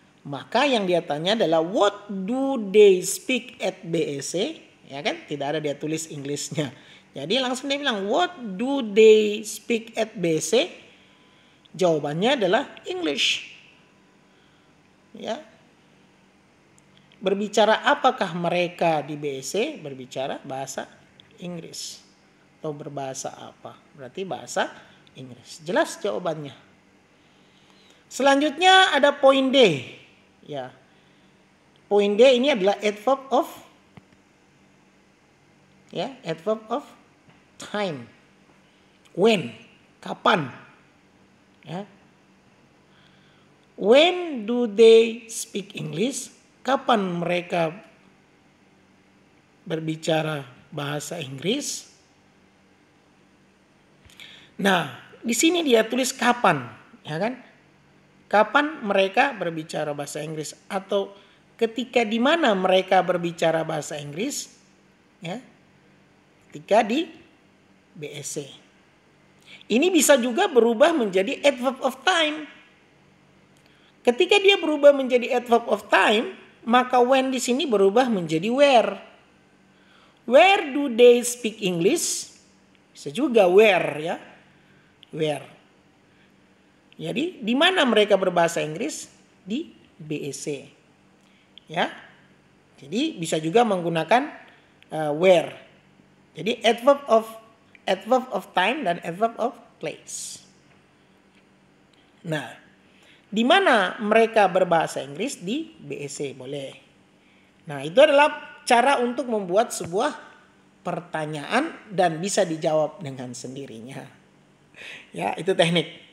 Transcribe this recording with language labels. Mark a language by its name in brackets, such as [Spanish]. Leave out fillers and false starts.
[Indonesian] Maka yang dia tanya adalah [English] what do they speak at BSC? [Indonesian] Ya kan? Tidak ada dia tulis English-nya. Jadi langsung dia bilang [English] what do they speak at BSC? [Indonesian] Jawabannya adalah English. Ya. Berbicara apakah mereka di BSC? Berbicara bahasa Inggris. Atau berbahasa apa? Berarti bahasa Inggris. Jelas jawabannya. Selanjutnya ada poin D. Ya. Poin D ini adalah adverb of adverb of time. When? Kapan? Ya. [English] When do they speak English? [Indonesian] Kapan mereka berbicara bahasa Inggris? Nah, di sini dia tulis kapan, ya kan? Kapan mereka berbicara bahasa Inggris atau ketika di mana mereka berbicara bahasa Inggris? Ya. Ketika di BSC. Ini bisa juga berubah menjadi adverb of time. Ketika dia berubah menjadi adverb of time, maka when di sini berubah menjadi where. [English] Where do they speak English? [Indonesian] Bisa juga where, ya. Where. Jadi di mana mereka berbahasa Inggris? Di BSC. Ya. Jadi bisa juga menggunakan where. Jadi adverb of time dan adverb of place. Nah, di mana mereka berbahasa Inggris? Di BSC, boleh. Nah, itu adalah cara untuk membuat sebuah pertanyaan dan bisa dijawab dengan sendirinya. Ya, itu teknik.